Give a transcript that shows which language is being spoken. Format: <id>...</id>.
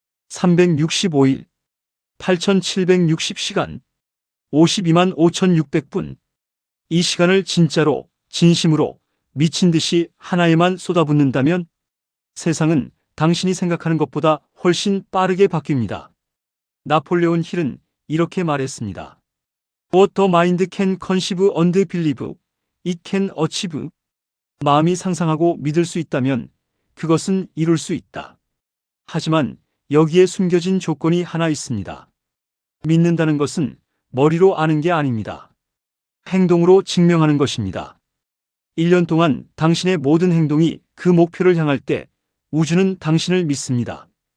<ko>365일, 8760시간, 52만 5600분. 이 시간을 진짜로, 진심으로, 미친 듯이 하나에만 쏟아붓는다면 세상은 당신이 생각하는 것보다 훨씬 빠르게 바뀝니다. 나폴레온 힐은 이렇게 말했습니다.</ko> <en>What the mind can conceive and believe, it can achieve.</en> <ko>마음이 상상하고 믿을 수 있다면 그것은 이룰 수 있다. 하지만 여기에 숨겨진 조건이 하나 있습니다. 믿는다는 것은 머리로 아는 게 아닙니다. 행동으로 증명하는 것입니다. 1년 동안 당신의 모든 행동이 그 목표를 향할 때 우주는 당신을 믿습니다.</ko>